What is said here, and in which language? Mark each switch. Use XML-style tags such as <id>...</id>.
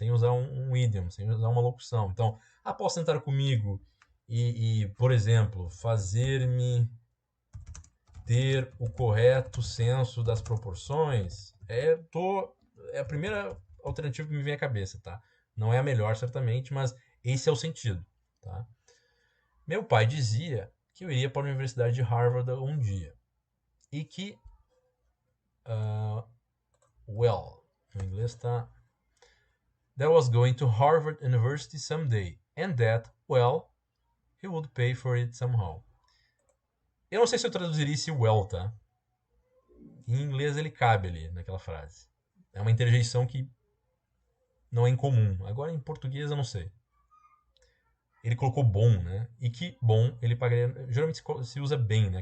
<pt>Sem usar um idiom, sem usar uma locução. Então, posso sentar comigo por exemplo, fazer-me ter o correto senso das proporções. É a primeira alternativa que me vem à cabeça, tá? Não é a melhor, certamente, mas esse é o sentido, tá? Meu pai dizia que eu iria para a Universidade de Harvard um dia. E que</pt> <en>well,</en> <pt>no inglês está</pt> <en>that was going to Harvard University someday, and that, well, he would pay for it somehow.</en> <pt>Eu não sei se eu traduziria esse well, tá? Em inglês ele cabe ali naquela frase. É uma interjeição que não é incomum. Agora em português eu não sei. Ele colocou bom, né? E que bom ele pagaria. Geralmente se usa bem, né?</pt>